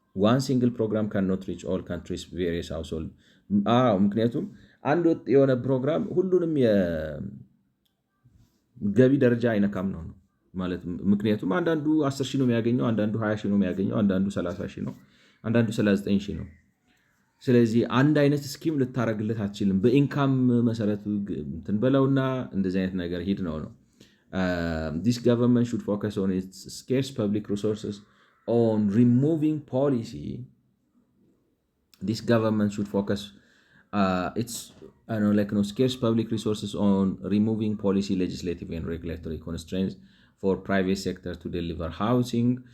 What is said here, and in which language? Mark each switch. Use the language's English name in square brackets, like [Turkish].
[English] One single program cannot reach all countries' various household. [Amharic] ምክንያቱም አንድ ወጥ የሆነ ፕሮግራም ሁሉንም የገቢ ደረጃ አይነካም ነው ማለት። ምክንያቱም አንዳንዱ 10,000 ነው የሚያገኘው፣ አንዳንዱ 20,000 ነው የሚያገኘው፣ አንዳንዱ 30,000 ነው፣ አንዳንዱ 39,000 ነው። ስለዚህ አንድ አይነት ስኪም ልታረግለት አትችልም። በኢንካም መሰረቱ እንትን በለውና እንደዚህ አይነት ነገር ሂድ ነው። [English] This government should focus on its scarce public resources on removing policy. This government should focus its scarce public resources on removing policy, legislative and regulatory constraints for private sector to deliver housing.